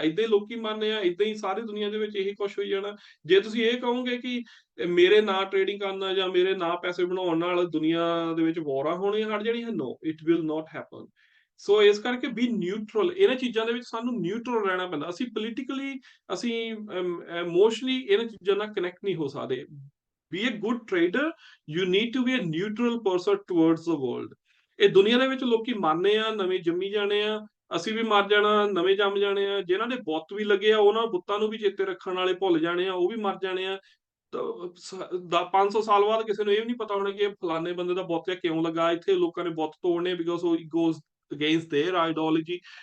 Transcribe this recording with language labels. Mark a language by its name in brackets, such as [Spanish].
[Punjabi] ਏਦਾਂ ਹੀ ਲੋਕੀ ਮੰਨਦੇ ਆ, ਏਦਾਂ ਹੀ ਸਾਰੀ ਦੁਨੀਆ ਦੇ ਵਿੱਚ ਇਹੀ ਕੁਛ ਹੋਈ ਜਾਣਾ। ਜੇ ਤੁਸੀਂ ਇਹ ਕਹੋਗੇ ਕਿ ਮੇਰੇ ਨਾਂ ਟ੍ਰੇਡਿੰਗ ਕਰਨਾ ਜਾਂ ਮੇਰੇ ਨਾਂ ਪੈਸੇ ਬਣਾਉਣ ਨਾਲ ਦੁਨੀਆ ਦੇ ਵਿੱਚ ਵਾਰਾਂ ਹੋਣੀਆਂ ਹਟ ਜਾਣੀਆਂ, [English] No, it will not happen. [Punjabi] ਸੋ ਇਸ ਕਰਕੇ [English] Be neutral. [Punjabi] ਇਹਨਾਂ ਚੀਜ਼ਾਂ ਦੇ ਵਿੱਚ ਸਾਨੂੰ ਨਿਊਟਰਲ ਰਹਿਣਾ ਪੈਂਦਾ। ਅਸੀਂ ਪੋਲੀਟੀਕਲੀ, ਅਸੀਂ ਇਮੋਸ਼ਨਲੀ ਇਹਨਾਂ ਚੀਜ਼ਾਂ ਨਾਲ ਕਨੈਕਟ ਨਹੀਂ ਹੋ ਸਕਦੇ। [English] be a good trader, you need to be a neutral person towards the world। [Punjabi] ਇਹ ਦੁਨੀਆ ਦੇ ਵਿੱਚ ਲੋਕੀ ਮਰਨੇ ਆ, ਨਵੇਂ ਜੰਮੀ ਜਾਣੇ ਆ, ਅਸੀਂ ਵੀ ਮਰ ਜਾਣਾ, ਨਵੇਂ ਜੰਮ ਜਾਣੇ ਆ। ਜਿਨ੍ਹਾਂ ਦੇ ਬੁੱਤ ਵੀ ਲੱਗੇ ਆ, ਉਹਨਾਂ ਬੁੱਤਾਂ ਨੂੰ ਵੀ ਚੇਤੇ ਰੱਖਣ ਵਾਲੇ ਭੁੱਲ ਜਾਣੇ ਆ, ਉਹ ਵੀ ਮਰ ਜਾਣੇ ਆ। 500 ਸਾਲ ਬਾਅਦ ਕਿਸੇ ਨੂੰ ਇਹ ਵੀ ਨਹੀਂ ਪਤਾ ਹੋਣਾ ਕਿ ਇਹ ਫਲਾਣੇ ਬੰਦੇ ਦਾ ਬੁੱਤ ਕਿਉਂ ਲੱਗਾ ਇੱਥੇ, ਲੋਕਾਂ ਨੇ ਬੁੱਤ ਤੋੜਨੇ ਬਿਕੋਜ਼ ਉਹ [English] goes against their ideology।